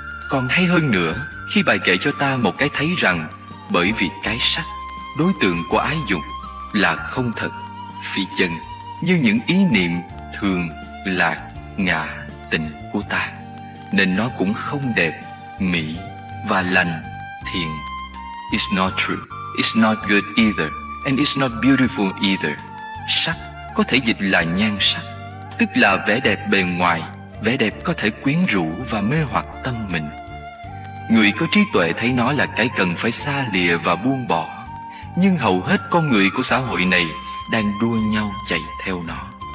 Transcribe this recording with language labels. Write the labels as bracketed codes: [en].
[vi] Còn hay hơn nữa khi bài kệ cho ta một cái thấy rằng bởi vì cái sắc, đối tượng của ái dục, là không thật, phi chân, như những ý niệm thường, lạc, ngã, tịnh của ta, nên nó cũng không đẹp, mỹ và lành, thiện. [en] It's not true, it's not good either, and it's not beautiful either. [vi] Sắc có thể dịch là nhan sắc, tức là vẻ đẹp bề ngoài. Vẻ đẹp có thể quyến rũ và mê hoặc tâm mình. Người có trí tuệ thấy nó là cái cần phải xa lìa và buông bỏ. Nhưng hầu hết con người của xã hội này đang đua nhau chạy theo nó.